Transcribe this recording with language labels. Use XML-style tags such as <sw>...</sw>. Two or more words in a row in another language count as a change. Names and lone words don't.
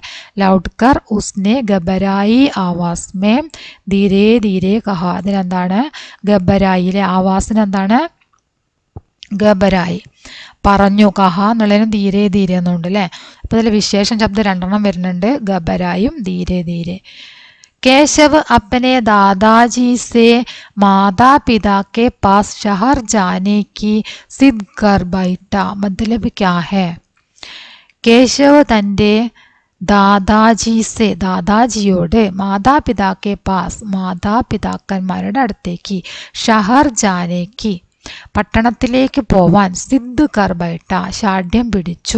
<hi>लौटकर उसने घबराई आवाज़ में धीरे धीरे कहा, അതിനെന്താണ്?</hi> <ml>ഘബരായിലെ ആവാസിന് എന്താണ്? ഘബരായി, പറഞ്ഞു. കഹ എന്നുള്ളതിന്</ml> <hi>धीरे धीरे</hi> <ml>എന്നുണ്ട് അല്ലേ. അപ്പോൾ അതിൽ വിശേഷ ശബ്ദം 2 വരുന്നുണ്ട്, ഘബരായും</ml> <hi>धीरे धीरे. केशव अपने दादाजी से माता पिता के पास शहर जाने की जिद कर बैठा, मतलब क्या है?</hi> <ml>കേശവ് തൻ്റെ ദാദാജിയോട്,</ml> <hi>माता पिता के पास,</hi> <ml>മാതാപിതാക്കന്മാരുടെ അടുത്തേക്ക്, ഷഹർ ജാനേക്ക്, പട്ടണത്തിലേക്ക് പോവാൻ,</ml> <hi>ज़िद कर बैठा,</hi> <ml>ഷാഠ്യം പിടിച്ചു.</ml>